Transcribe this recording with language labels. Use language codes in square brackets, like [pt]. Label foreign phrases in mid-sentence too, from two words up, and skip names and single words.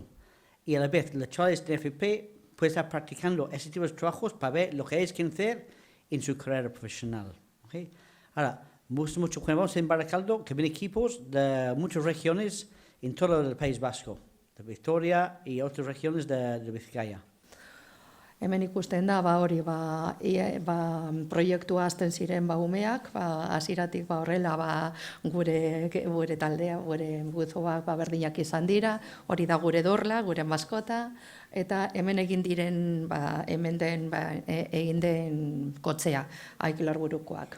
[es] Y a la vez, los chavales de FP pueden estar practicando ese tipo de trabajos para ver lo que ellos quieren hacer en su carrera profesional. ¿Okay? Ahora, me gusta mucho cuando vamos en Baracaldo que ven equipos de muchas regiones en todo el País Vasco, de Victoria y otras regiones de Vizcaya. [eu] Hemen ikusten da, hori, proiektua hasten ziren umeak, hasieratik horrela gure taldea, gure buzoak berdinak izan dira, hori da gure dorla, gure maskota, eta hemen egin den kotzea, Aikilor burukoak.